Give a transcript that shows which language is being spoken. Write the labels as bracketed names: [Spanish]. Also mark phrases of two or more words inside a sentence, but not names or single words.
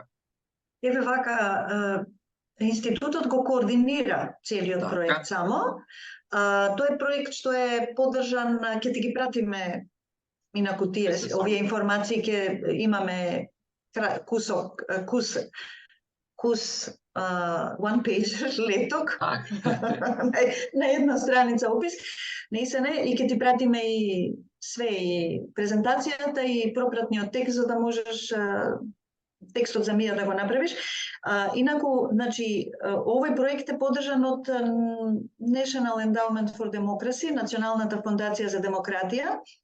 [Macedonian] Еве вака, Институтот го координира целиот Така. проект само. Тој е проект што е поддржан, ќе ти ги пратиме инаку тие, Се само. овие информации ќе имаме кусок, [English] one page [Macedonian] леток на една страница опис, наистина, и ќе ти пратиме и све, и презентацијата и пропратниот текст, за да можеш текстот за Мија да го направиш. Инаку, значи, овој проект е поддржан од National Endowment for Democracy, Националната фондација за демократија.